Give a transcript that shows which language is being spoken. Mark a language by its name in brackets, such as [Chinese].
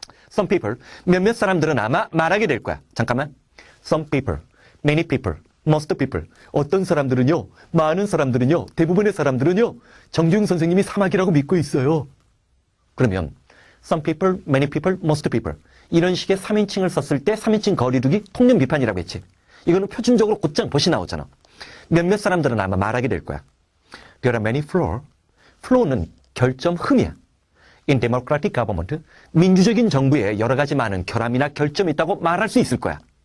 [English] Some people, [Korean] 몇몇 사람들은 아마 말하게 될 거야. 잠깐만. [English] Some people, many people, most people. [Korean] 어떤 사람들은요, 많은 사람들은요, 대부분의 사람들은요, 정주영 선생님이 사막이라고 믿고 있어요. 그러면 [English] some people, many people, most people. [Korean] 이런 식의 3인칭을 썼을 때 3인칭 거리두기 통념 비판이라고 했지. 이거는 표준적으로 곧장 벗이 나오잖아. 몇몇 사람들은 아마 말하게 될 거야. [English] There are many flaws. [Korean] flaw는 결점 흠이야. [English] In democratic government, [Korean] 민주적인 정부에 여러 가지 많은 결함이나 결점이 있다고 말할 수 있을 거야.